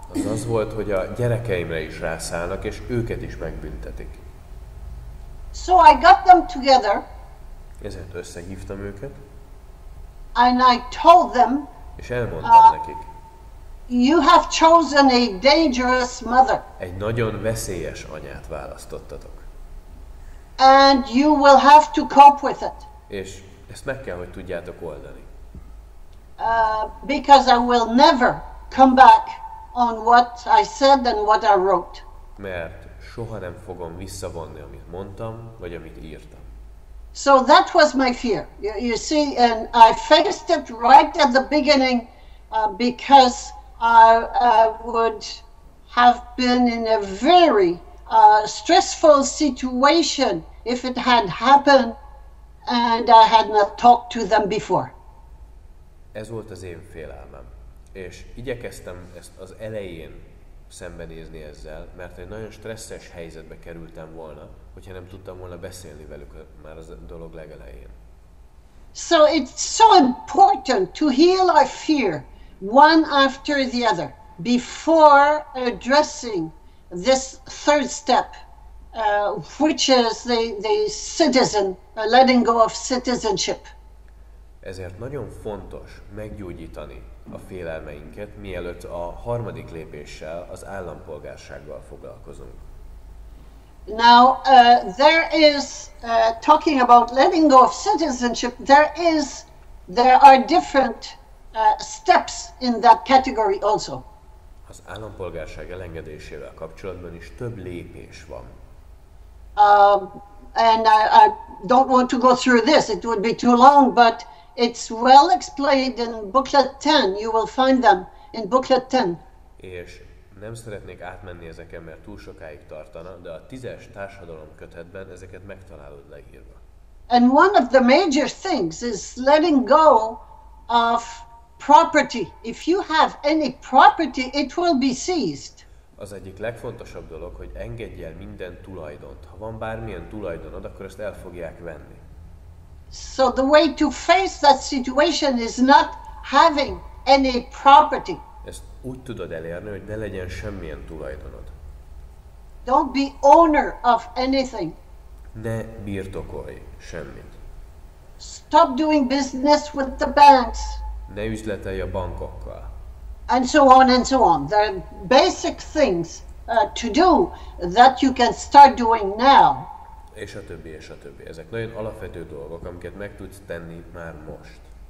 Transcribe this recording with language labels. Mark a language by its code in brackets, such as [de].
[hu] Az volt, hogy a gyerekeimre is rászállnak, és őket is megbüntetik. [en] So I got them together. [hu] Ezért összehívtam őket. [en] And I told them, [hu] és elmondtam nekik. [en] You have chosen a dangerous mother. [hu] Egy nagyon veszélyes anyát választottatok. [en] And you will have to cope with it. [hu] És ezt meg kell, hogy tudjátok oldani. [en] Because I will never come back on what I said and what I wrote. [hu] Mert soha nem fogom visszavonni, amit mondtam, vagy amit írtam. [en] So that was my fear. You see, and I faced it right at the beginning because I would have been in a very stressful situation if it had happened and I had not talked to them before. [hu] Ez volt az én félelmem. És igyekeztem ezt az elején szembenézni ezzel, mert egy nagyon stresszes helyzetbe kerültem volna, hogyha nem tudtam volna beszélni velük már az dolog legelején. [en] So it's so important to heal our fear one after the other before addressing this third step, which is the citizen, letting go of citizenship. [hu] Ezért nagyon fontos meggyógyítani a félelmeinket, mielőtt a harmadik lépéssel, az állampolgársággal foglalkozunk. [en] Now, there is, talking about letting go of citizenship, there are different steps in that category also. [hu] Az állampolgárság elengedésével kapcsolatban is több lépés van. [en] And I don't want to go through this, it would be too long, but it's well explained in booklet 10. You will find them in booklet 10. [hu] És nem szeretnék átmenni ezeken, mert túl sokáig tartana, de a 10-es társadalom kötetben ezeket megtalálod leírva. [en] And one of the major things is letting go of property. If you have any property, it will be seized. [hu] Az egyik legfontosabb dolog, hogy engedj el minden tulajdont. Ha van bármilyen tulajdonod, akkor ezt el fogják venni. [en] So the way to face that situation is not having any property. [hu] Ezt úgy tudod elérni, hogy ne legyen semmilyen tulajdonod. [en] Don't be owner of anything. [hu] Ne birtokolj semmit. [en] Stop doing business with the banks. [hu] Ne üzletelj a bankokkal. [en] And so on and so on. There are basic things to do that you can start doing now. [hu] És a többi, és a többi. Ezek nagyon alapvető dolgok, amiket meg tudsz tenni már most.